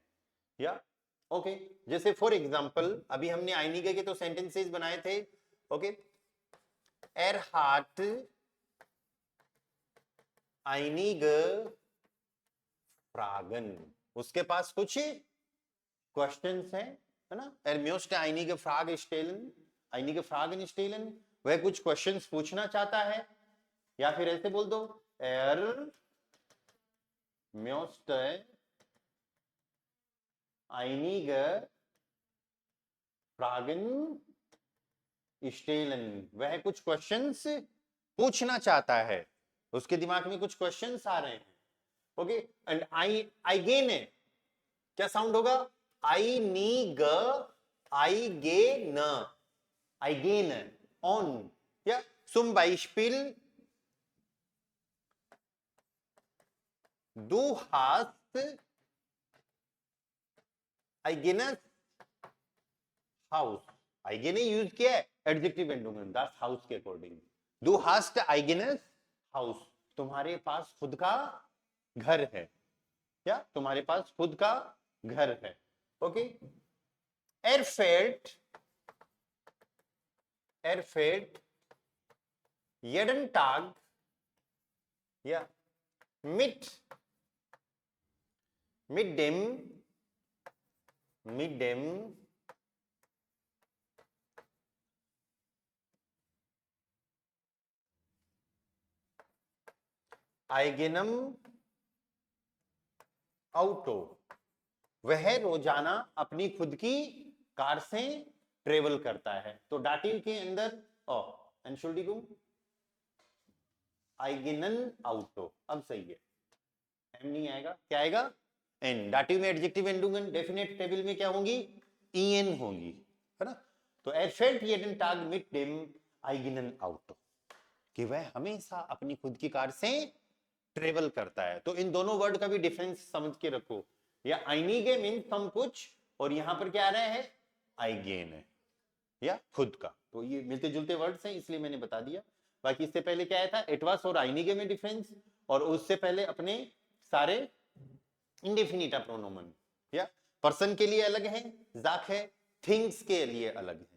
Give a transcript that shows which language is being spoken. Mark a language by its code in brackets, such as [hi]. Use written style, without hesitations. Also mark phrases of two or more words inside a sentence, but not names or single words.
[hi] या ओके, जैसे [en] for example [hi] अभी हमने आइनिगे के तो सेंटेंसेस बनाए थे। ओके, [de] er hat einige Fragen, [hi] उसके पास कुछ क्वेश्चंस हैं, है ना। [de] Er möchte einige Fragen stellen, einige Fragen stellen, [hi] वह कुछ क्वेश्चंस पूछना चाहता है। या फिर ऐसे बोल दो, [de] Er möchte einige Fragen stellen, [hi] वह कुछ क्वेश्चंस पूछना चाहता है, उसके दिमाग में कुछ क्वेश्चंस आ रहे हैं। ओके, एंड आई गेन है, क्या साउंड होगा, आई नी ग, आई गे न, आई गेन ऑन। या [de] zum Beispiel du hast eigenes Haus, eigene [hi] यूज किया है एडजेक्टिव एंडोमेन [de] das Haus [hi] के अकॉर्डिंग। [de] du hast eigenes Haus, [hi] तुम्हारे पास खुद का घर है, क्या तुम्हारे पास खुद का घर है। ओके, [de] er fährt jeden Tag ja mit dem eigenem Auto, [hi] वह रोजाना अपनी खुद की कार से ट्रेवल करता है। तो डाटिव के अंदर एंशुल्डिगुम [de] eigenen Auto, [hi] अब सही है, एम नहीं आएगा, क्या आएगा, एन। डाटिव में एडजेक्टिव एंडुगन [en] definite table [hi] में क्या होंगी, ईएन होंगी, है ना। [de] तो er fährt jeden Tag mit dem eigenen Auto, [hi] कि वह हमेशा अपनी खुद की कार से ट्रेवल करता है। तो इन दोनों वर्ड का भी डिफरेंस समझ के रखो, या आइनिगे मीन हम कुछ, और यहां पर क्या आ रहा है, आइगेन है, या खुद का। तो ये मिलते जुलते वर्ड्स हैं इसलिए मैंने बता दिया। बाकी इससे पहले क्या आया था, एटवास और आइनिगे में डिफरेंस, और उससे पहले अपने सारे [de] Indefinita Pronomen, [hi] या पर्सन के लिए अलग है, जाक है, थिंग्स के लिए अलग है।